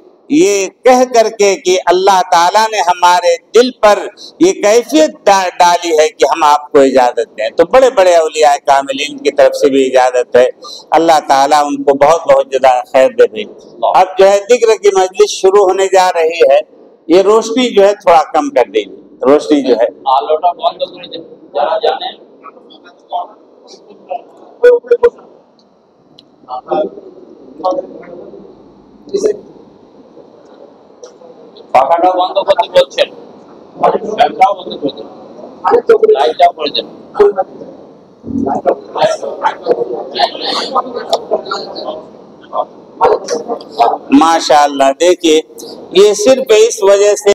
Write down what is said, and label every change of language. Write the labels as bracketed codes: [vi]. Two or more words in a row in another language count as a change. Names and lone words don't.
[ur] یہ کہہ کر کے کہ اللہ تعالیٰ نے ہمارے دل پر یہ کیفیت ڈالی ہے کہ ہم آپ کو اجازت دیں، تو بڑے بڑے اولیاء کاملین کی طرف سے بھی اجازت ہے۔ اللہ تعالیٰ ان کو بہت بہت جزائے خیر دے بھائی۔ اب جو ہے ذکر کی مجلس شروع ہونے جا رہی ہے، یہ روشنی جو ہے تھوڑا کم کر دیجیے، روشنی جو ہے [bn] আলোটা বন্ধ করে দেন যারা জানেন। পাখাটা বন্ধ করতে বলছেন, ফ্যানটাও বন্ধ করে দেন, লাইটটাও করে দেন। [ur] ماشاء اللہ۔ دیکھیے یہ صرف اس وجہ سے